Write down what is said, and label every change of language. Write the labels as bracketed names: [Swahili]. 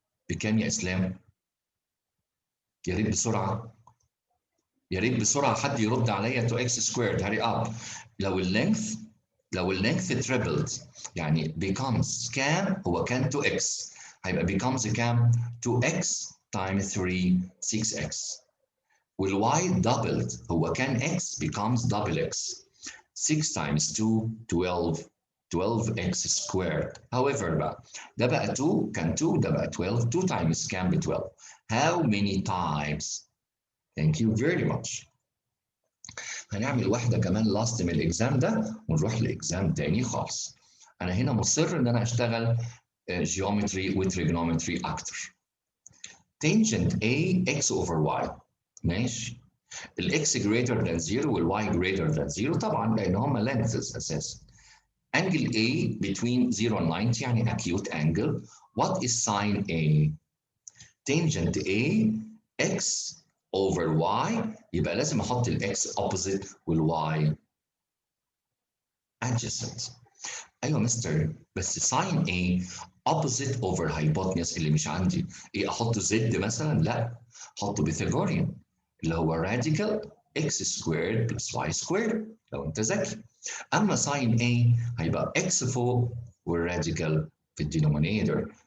[Arabic] بكام يا اسلام؟ يا ريت بسرعه، يا ريت بسرعه حد يرد عليا. 2x سكويرد، هاري اب. لو اللينث تريبلد يعني becomes كام؟ هو كان 2x، هيبقى becomes كام؟ 2x times 3 6x. والوايد doubled، هو كان x becomes double x. [English] 6 times 2 12 12x squared. [Arabic] however بقى ده بقى 2 كان 2، ده بقى 12. 2 times كام ب 12. [English] how many times؟ thank you very much. [Arabic] هنعمل واحده كمان لاست من الاكزام ده ونروح لاكزام تاني خالص. انا هنا مصر ان انا اشتغل جيومتري وتريجونومتري اكتر. [English] tangent A x over y. [Arabic] ماشي. الاكس [English] greater than 0 [Arabic] والواي greater than 0 طبعا لان هم lengths اساسا. [English] angle A between 0 and 90 يعني acute angle. what is sine A؟ tangent A x over y، [Arabic] يبقى لازم احط الاكس [English] opposite والواي adjacent. [Arabic] ايوه مستر، بس ساين ايه؟ opposite over hypotenuse اللي مش عندي. ايه احطه زد مثلا؟ لا، احطه بيثاغوريان اللي هو [English] radical x squared plus y squared [Arabic] لو انت ذكي. اما ساين ايه هيبقى x فوق والراديكال في الدينومينيتور.